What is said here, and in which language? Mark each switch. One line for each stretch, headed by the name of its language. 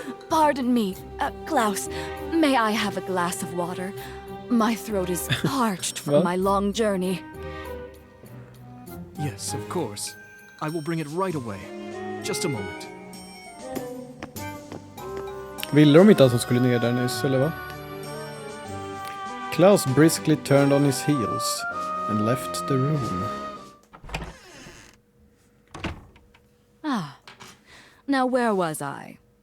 English: Pardon me, Klaus. May I have a glass of water? My throat is parched from Well? my long journey. Yes, of course. I will bring it right away. Just a moment.
Swedish: Ville de inte att hon skulle ner där nyss, eller va?
English: Klaus briskly turned on his heels and left the room. Now where was I?